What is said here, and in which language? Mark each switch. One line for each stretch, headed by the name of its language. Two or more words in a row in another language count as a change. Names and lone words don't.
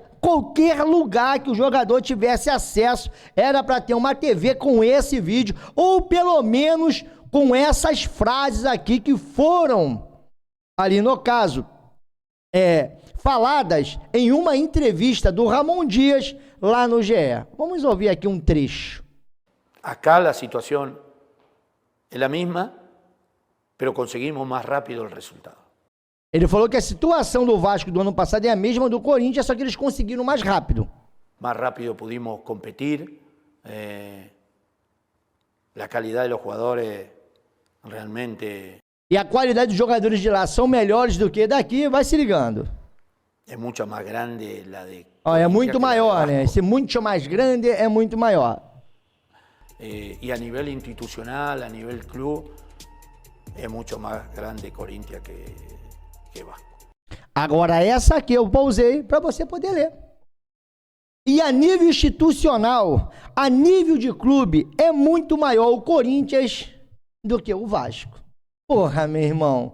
Portuguese: Qualquer lugar que o jogador tivesse acesso, era para ter uma TV com esse vídeo, ou pelo menos com essas frases aqui que foram, ali no caso, faladas em uma entrevista do Ramon Dias lá no GE. Vamos ouvir aqui um trecho.
Spanish: Acá la situación es la misma, pero conseguimos más rápido el resultado.
Portuguese: Ele falou que a situação do Vasco do ano passado é a mesma do Corinthians, só que eles conseguiram mais rápido.
Spanish: Más rápido pudimos competir. la calidad de los jugadores realmente
Portuguese: E a qualidade dos jogadores de lá são melhores do que daqui, vai se ligando.
Spanish: es mucho más grande la de...
Portuguese: Ó, é muito
Spanish: que la de
Portuguese: maior, né?
Spanish: Vasco.
Portuguese: Esse muito mais grande é muito maior.
Spanish: Y a nivel institucional, a nivel club, es mucho más grande Corinthians que Vasco.
Portuguese: Agora, essa aqui eu pausei para você poder ler. E a nível institucional, a nível de clube, é muito maior o Corinthians do que o Vasco. Porra, meu irmão.